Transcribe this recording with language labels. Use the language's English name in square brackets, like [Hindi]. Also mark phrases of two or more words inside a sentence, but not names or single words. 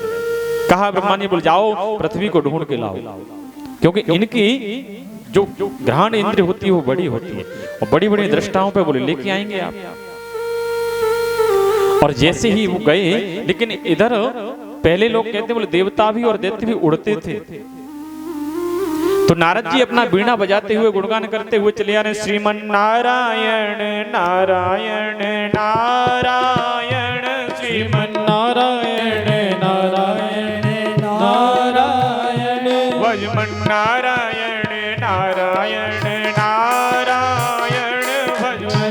[Hindi] कहा ब्रह्मा ने, बोल जाओ पृथ्वी को ढूंढ के लाओ, क्योंकि इनकी जो घ्राण इंद्र होती है वो बड़ी होती है और बड़ी बड़ी दृष्टाओं पे बोले लेके आएंगे आप। और जैसे ही वो गए, लेकिन इधर पहले लोग कहते बोले देवता भी और दैत्य भी उड़ते थे। तो नारद जी अपना बीणा बजाते हुए गुणगान करते हुए चले आ रहे, श्रीमन नारायण नारायण नारायण, श्रीमन नारायण नारायण नारायण, भजमन नारायण नारायण नारायण, भजमन